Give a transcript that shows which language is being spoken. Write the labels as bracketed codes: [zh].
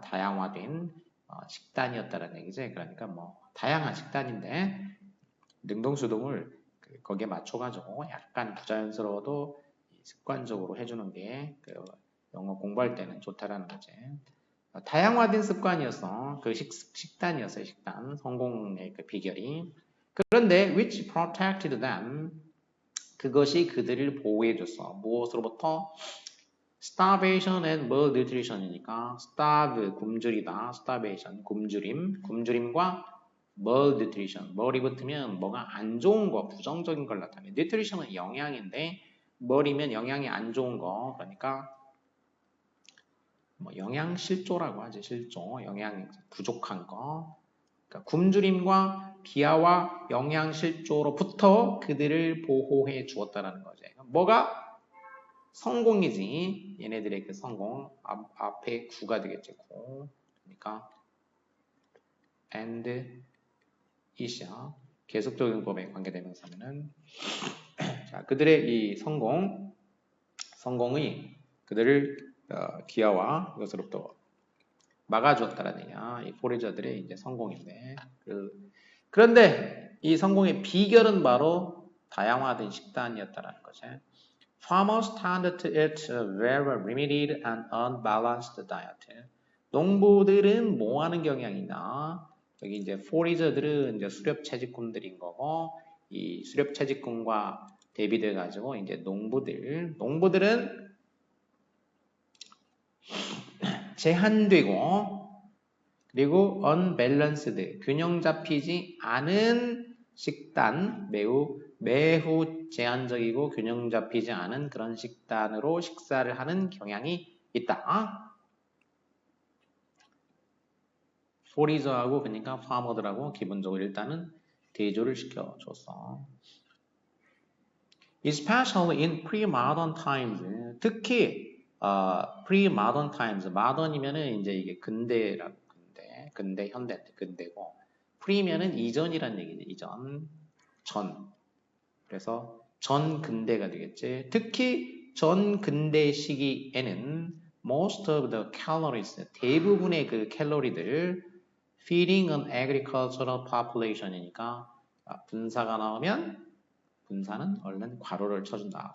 [ko] 다양화된 식단이었다라는 얘기죠. 그러니까 뭐 다양한 식단인데 능동수동을 거기에 맞춰가지고 약간 부자연스러워도 습관적으로 해주는 게 영어 공부할 때는 좋다라는 거지. 다양화된 습관이었어. 그 식단이었어요. 식단. 성공의 그 비결이. 그런데 [en] which protected them [ko] 그것이 그들을 보호해줬어. 무엇으로부터? starvation and malnutrition이니까 starve 굶주리다. starvation 굶주림과 malnutrition mal이 붙으면 뭐가 안 좋은 거 부정적인 걸 나타내. nutrition은 영양인데 mal이면 영양이 안 좋은 거 그러니까 뭐 영양 실조라고 하지. 실조 영양 부족한 거. 그러니까 굶주림과 기아와 영양 실조로부터 그들을 보호해 주었다라는 거죠. 뭐가 성공이지. 얘네들의 그 성공 앞에 구가 되겠지. 구. 그러니까 and is야. 계속적인 법에 관계되면서는 자 그들의 이 성공이 그들을 기아와 이것으로부터 막아주었다라는 얘기야. 이 포리저들의 이제 성공인데 그런데 이 성공의 비결은 바로 다양화된 식단이었다라는 거지. [en] Farmers tended to eat a very limited and unbalanced diet. [ko] 농부들은 뭐 하는 경향이냐? 여기 이제 포리저들은 이제 수렵 채집꾼들인 거고, 이 수렵 채집꾼과 대비돼 가지고 이제 농부들은 제한되고 그리고 unbalanced 균형 잡히지 않은 식단 매우 제한적이고 균형 잡히지 않은 그런 식단으로 식사를 하는 경향이 있다. 포리저하고 그러니까 파머들하고 기본적으로 일단은 대조를 시켜줬어. [en] Especially in pre-modern times. 특히 pre-modern times. [ko] modern이면은 이제 이게 근대라고 근대 현대 근대고 pre면은 이전이란 얘기지. 이전 전. 그래서 전 근대가 되겠지. 특히 전 근대 시기에는 [en] most of the calories, [ko] 대부분의 그 캘로리들 [en] feeding an agricultural population [ko] 이니까 분사가 나오면 분사는 얼른 괄호를 쳐준다.